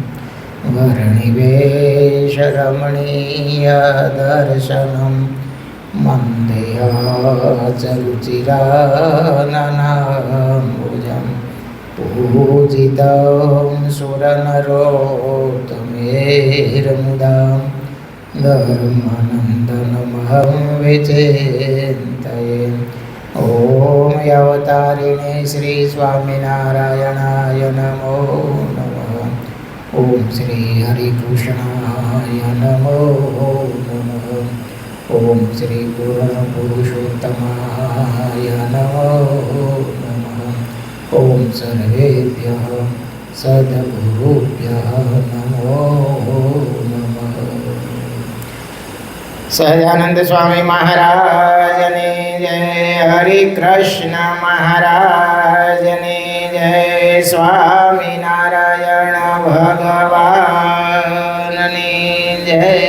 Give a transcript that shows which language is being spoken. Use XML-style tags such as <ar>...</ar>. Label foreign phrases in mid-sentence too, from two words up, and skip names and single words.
<sa>વર્ણિવેશરમણીયદર્શનં મંદયાચરુચિરાનનાંબુજં પૂજિतं સુરનરોત્તમેર્મુદા ધર્માનन्दनमहं विचिन्तये. ॐ अवतारिणे श्री स्वामिनारायणाय नमो नमः. ॐ श्री हरिकृष्णाय नमो नमः. ॐ श्री पूर्णपुरुषोत्तमाय नमो नमः. ॐ सर्वेभ्यः सद्गुरुभ्यः नमो नमः.</sa> <gu>સહજાનંદ સ્વામી મહારાજની જય. હરિકૃષ્ણ મહારાજની જય. સ્વામિનારાયણ ભગવાનની જય.</gu>